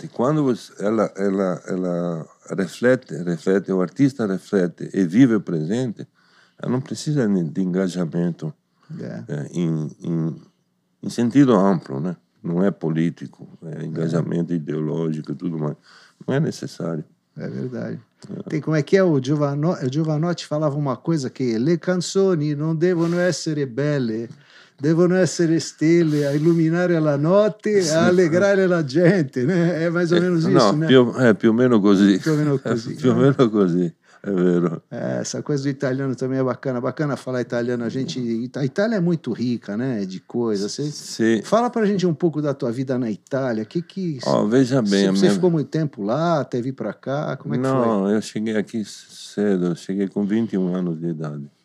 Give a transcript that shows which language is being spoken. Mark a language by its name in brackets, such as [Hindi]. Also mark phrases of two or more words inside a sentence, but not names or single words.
[Portuguese] Quando ela reflete, o artista reflete e vive o presente, ela não precisa de engajamento em sentido amplo, né? Não é político, é engajamento ideológico e tudo mais. Não é necessário. É verdade. Tem, como é que é? O Giovanotti falava uma coisa que [Italian] le canzoni non devono essere belle, devono essere stelle a illuminare la notte, a allegrare la gente, [Portuguese] né? É mais ou menos isso, né? [Italian] Più o meno così. Più o meno così. Più o meno così. É vero. [Portuguese] Essa coisa do italiano também é bacana. Bacana falar italiano. A Itália é muito rica, né? De coisas. Sim. Fala pra gente um pouco da tua vida na Itália. Veja bem. Você ficou muito tempo lá, até vir para cá? Como é que foi? Não, eu cheguei aqui cedo. Cheguei com 21 anos de idade.